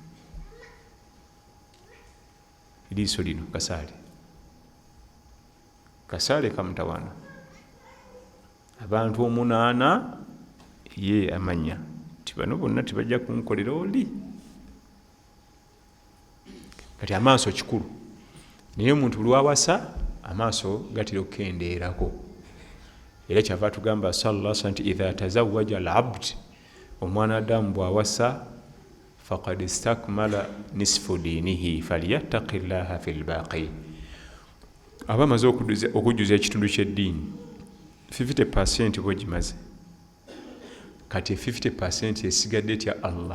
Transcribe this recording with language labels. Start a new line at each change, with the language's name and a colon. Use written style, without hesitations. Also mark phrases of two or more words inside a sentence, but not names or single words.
Ganda: Liiso lino kasaale kamutawaana, abantu 8 ye amanya ti bano bonna tibajja kunkolera oli. Kati amaaso kikulu, naye omuntu lwawasa amaaso gatera okukendeerako. Era kyava tugamba
Arabic: صلى الله عليه وسلم nti إذا تزوج العبد,
Ganda: omwana Adamu bwawasa,
Arabic: فقد استكمل نصف دينه فليتق الله في الباقي.
Ganda: Aba amaze okujjuza ekitundu ky'eddiini 50% bwegimaze, kati 50% esigadde tya Allah.